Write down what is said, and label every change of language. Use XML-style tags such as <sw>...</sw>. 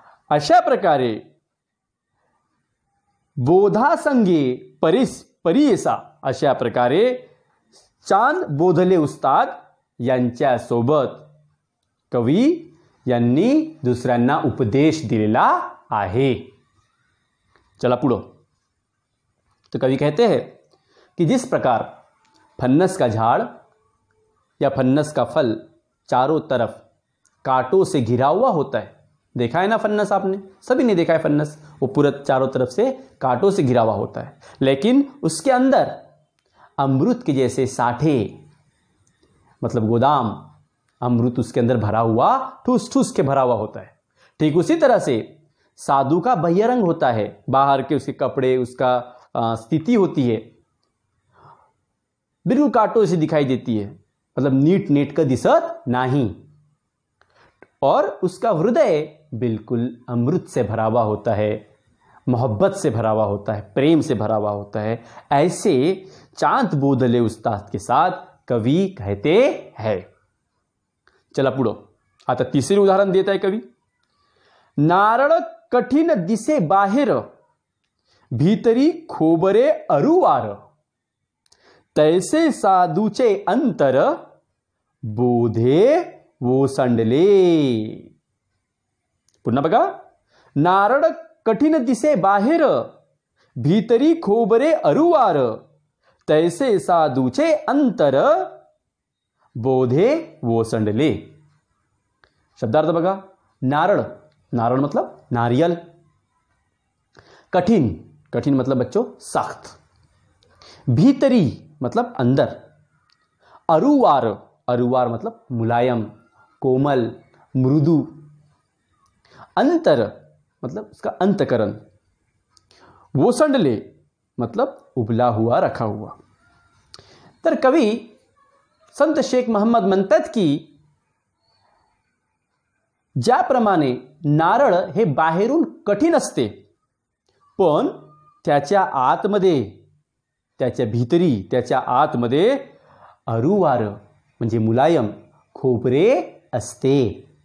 <mr>अशा प्रकारे बोधासंगे परियेसा, अशा प्रकारे चांद बोधले उस्ताद यांच्या सोबत कवी यांनी दुसऱ्यांना उपदेश दिलेला आहे। चला पुढं.</mr> <hi>तो कवि कहते हैं कि जिस प्रकार फन्नस का झाड़ या फन्नस का फल चारों तरफ कांटों से घिरा हुआ होता है. देखा है ना फन्नस, आपने सभी ने देखा है फन्नस, वो पूरा चारों तरफ से कांटों से घिरा हुआ होता है, लेकिन उसके अंदर अमृत के जैसे साठे, मतलब गोदाम, अमृत उसके अंदर भरा हुआ, ठूस ठूस के भरा हुआ होता है. ठीक उसी तरह से साधु का बहिरंग होता है, बाहर के उसके कपड़े, उसका स्थिति होती है, बिल्कुल कांटों से दिखाई देती है, मतलब</hi> <mr>नीट नेट का दिसत नहीं,</mr> <hi>और उसका हृदय बिल्कुल अमृत से भरा हुआ होता है, मोहब्बत से भरा हुआ होता है, प्रेम से भरा हुआ होता है. ऐसे चांद बोधले उस्ताद के साथ कवि कहते हैं.</hi> <mr>चला पुढं. आता तिसरे उदाहरण देत आहे कवी. नारळ कठीण दिसे बाहेर, भीतरी खोबरे अरुवार, तैसे साधूचे अंतर, बोधे ओसंडले. पुन्हा बघा. नारळ कठीण दिसे बाहेर, भीतरी खोबरे अरुवार, तैसे साधूचे अंतर, बोधे ओसंडले. शब्दार्थ बघा. नारळ, नारळ</mr> <hi>मतलब नारियल. कठिन, कठिन मतलब बच्चों सख्त. भीतरी मतलब अंदर. अरुवार, अरुवार मतलब मुलायम, कोमल, मृदु. अंतर मतलब उसका अंतकरण. ओसंडले मतलब उबला हुआ, रखा हुआ.</hi> <mr>तर कवी संत शेख महम्मद म्हणतात की ज्याप्रमाणे नारळ हे बाहेरून कठीण असते, पण त्याच्या आतमध्ये, त्याच्या भीतरी, त्याच्या आतमध्ये अरुवार म्हणजे मुलायम, खोबरे असते,</mr>